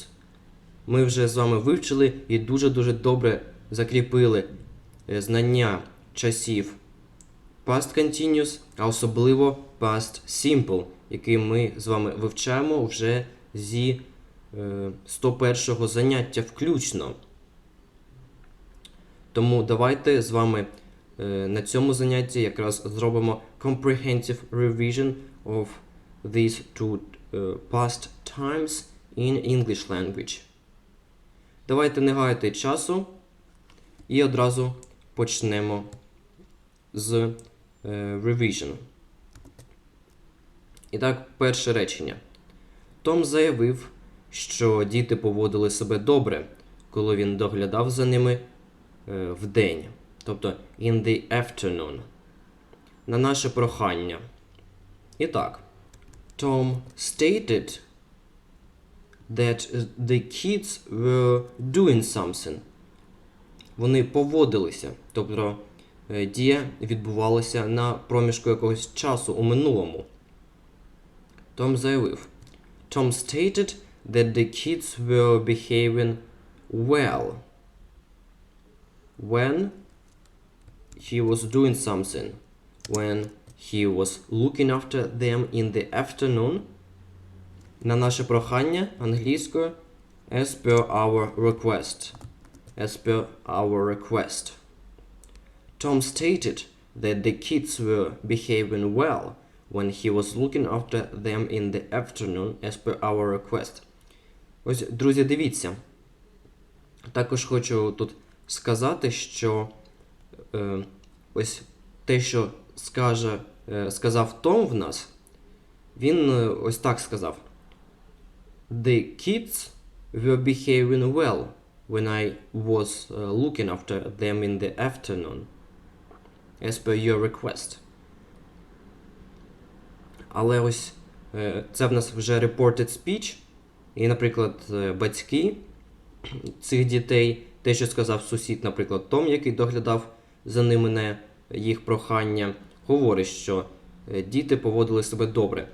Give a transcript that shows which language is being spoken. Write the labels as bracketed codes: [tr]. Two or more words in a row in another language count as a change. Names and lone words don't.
[uk] Ми вже з вами вивчили і дуже-дуже добре закріпили знання часів [en] Past Continuous, [uk] а особливо [en] Past Simple, [uk] який ми з вами вивчаємо вже зі 101-го заняття включно. Тому давайте з вами на цьому занятті якраз зробимо [en] Comprehensive Revision of these two past times in English language. [uk] Давайте не гаяти часу і одразу почнемо з revision. І так, перше речення. Том заявив, що діти поводили себе добре, коли він доглядав за ними вдень. Тобто, [en] in the afternoon. [uk] На наше прохання. І так. [en] Tom stated that the kids were doing something. [uk] Вони поводилися. Тобто, дія відбувалася на проміжку якогось часу у минулому. Том заявив. [en] Tom stated that the kids were behaving well when he was doing something. When he was looking after them in the afternoon. [uk] На наше прохання англійською [en] as per our request. As per our request. Tom stated that the kids were behaving well when he was looking after them in the afternoon as per our request. [uk] Ось, друзі, дивіться. Також хочу тут сказати, що ось те, що сказав Том в нас, він ось так сказав. [en] The kids were behaving well when I was looking after them in the afternoon, as per your request. [uk] Але ось це в нас вже [en] reported speech, [uk] і, наприклад, батьки цих дітей, те, що сказав сусід, наприклад, Том, який доглядав за ними на їх прохання, говорить, що діти поводили себе добре.